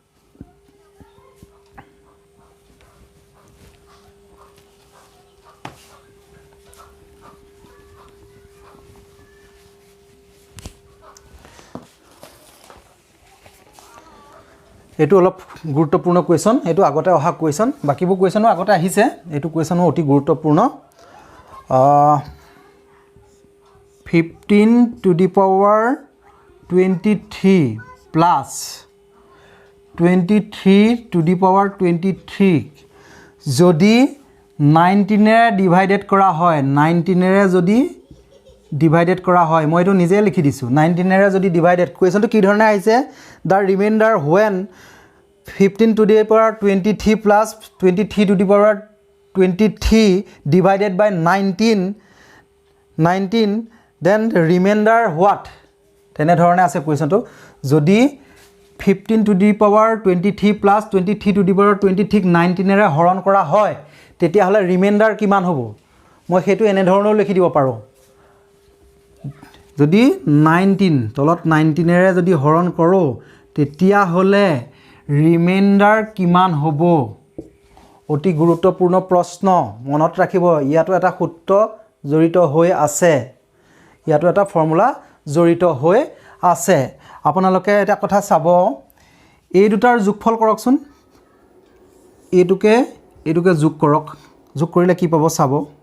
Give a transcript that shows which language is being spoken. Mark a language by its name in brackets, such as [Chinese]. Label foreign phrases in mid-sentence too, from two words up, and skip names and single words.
[Assamese] এইটো অলপ গুৰুত্বপূৰ্ণ কুৱেশ্যন এইটো আগতে অহা কুৱেশ্যন বাকিবোৰ কুৱেশ্যনো আগতে আহিছে এইটো কুৱেশ্যনো অতি গুৰুত্বপূৰ্ণ 15 [English] to the power 23 plus 23 to the power 23 [Assamese] যদি 19 এৰে ডিভাইডেড কৰা হয় 19 এৰে যদি ডিভাইডেড কৰা হয় মই এইটো নিজে লিখি দিছোঁ 19 এৰে যদি ডিভাইডেড কুৱেশ্যনটো কি ধৰণে আহিছে [English] the remainder when 15 to the power 23 plus 23 to the power 23 divided by 19 then remainder what [Assamese] তেনেধৰণে আছে কুৱেশ্যনটো যদি [English] 15 to the power 23 plus 23 to the power 23 [Assamese] 19 এৰে হৰণ কৰা হয় তেতিয়াহ'লে ৰিমাইণ্ডাৰ কিমান হ'ব মই সেইটো এনেধৰণেও লিখি দিব পাৰোঁ যদি 19 তলত 19 এৰে যদি হৰণ কৰোঁ তেতিয়াহ'লে ৰিমাইণ্ডাৰ কিমান হ'ব অতি গুৰুত্বপূৰ্ণ প্ৰশ্ন মনত ৰাখিব ইয়াতো এটা সূত্ৰ জড়িত হৈ আছে ইয়াতো এটা ফৰ্মুলা জড়িত হৈ আছে আপোনালোকে এটা কথা চাব এই দুটাৰ যোগফল কৰকচোন এইটোকে যোগ কৰক যোগ কৰিলে কি পাব চাব